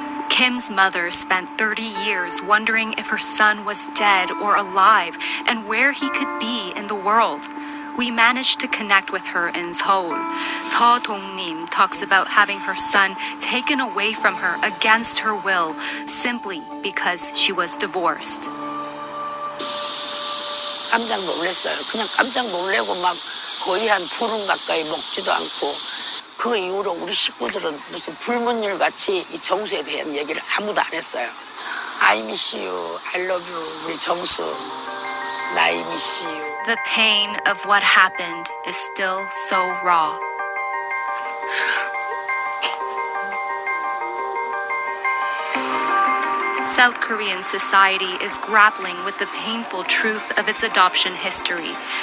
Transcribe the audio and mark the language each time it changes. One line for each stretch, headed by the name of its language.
English: Kim's mother spent 30 years wondering if her son was dead or alive and where he could be in the world. We managed to connect with her in Seoul. Seo Dong-nim talks about having her son taken away from her against her will simply because she was divorced.
Korean: 깜짝 놀랐어요. 그냥 깜짝 놀래고 막 거의 한 보름 가까이 먹지도 않고 그 이후로 우리 식구들은 무슨 불문율 같이 이 정수에 대한 얘기를 아무도 안 했어요.
English: I miss you, I love you,
Korean: 우리 정수,
English: I miss you. The pain of what happened is still so raw. South Korean society is grappling with the painful truth of its adoption history.